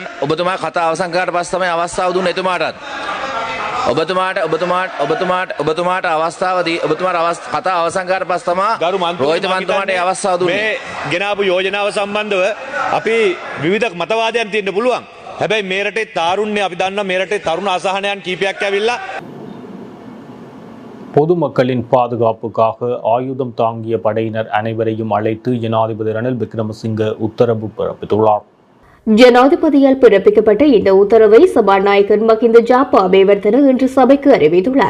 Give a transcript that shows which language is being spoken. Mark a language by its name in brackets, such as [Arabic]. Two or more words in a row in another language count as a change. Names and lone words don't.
[Sinhala] ඔබතුමා කතාව අවසන් කරාට පස්සේ තමයි අවස්ථාව දුන්නේ එතුමාටත්. ඔබතුමාට අවස්ථාව දී ඔබතුමාට කතා අවසන් කරාට පස්සේ තමයි රෝහිත මන්තුමාට ඒ අවස්ථාව දුන්නේ. මේ ගෙනාපු යෝජනාව සම්බන්ධව අපි විවිධ මතවාදයන් තියෙන්න පුළුවන්. හැබැයි මේ රටේ තාරුණ්‍ය අපි දන්නවා මේ රටේ තරුණ අසහනයන් කීපයක් ඇවිල්ලා [Tamil] பொதுமக்களின் பாதுகாப்புக்காக ஆயுதம் தாங்கிய படையினர் அனைவரையும் அழைத்து ஜனாதிபதி ரணில் விக்ரமசிங்க உத்தரவு பிறப்பித்துள்ளார். ஜனாதிபதியால் பிறப்பிக்கப்பட்ட இந்த உத்தரவை சபாநாயகர் மஹிந்த ஜாப்பா அபேவர்தன இன்று சபைக்கு அறிவித்துள்ளார்.